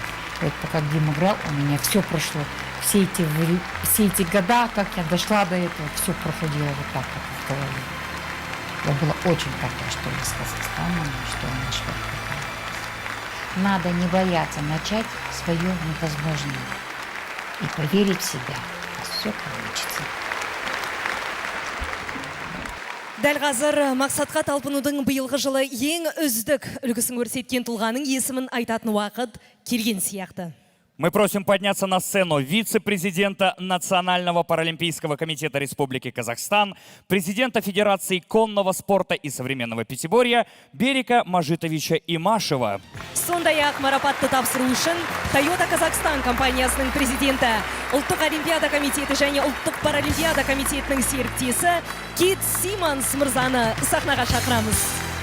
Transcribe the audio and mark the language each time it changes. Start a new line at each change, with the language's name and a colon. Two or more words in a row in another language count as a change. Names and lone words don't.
Russian: Вот пока Дима играл, у меня все прошло. Все эти года, как я дошла до этого, все проходило вот так вот в голове. Я была очень рада, что я с Казахстаном, что наш флаг поднимается. Надо не бояться начать свое невозможное и поверить в себя. Все получится.
Kazakh: Дәл қазір мақсатқа талпынудың биылғы жылы ең үздік үлгісін көрсеткен тұлғаның есімін айтатын уақыт келген сияқты.
Russian: Мы просим подняться на сцену вице-президента Национального паралимпийского комитета Республики Казахстан, президента Федерации конного спорта и современного пятиборья Берика Мажитовича Имашева.
Kazakh: Сондай-ақ марапатты тапсыру үшін Toyota Казахстан компаниясының президенті, Ұлттық Олимпиада комитеті және Ұлттық паралимпиада комитетінің серіктесі Кит Симонс мырзаны сахнаға шақырамыз.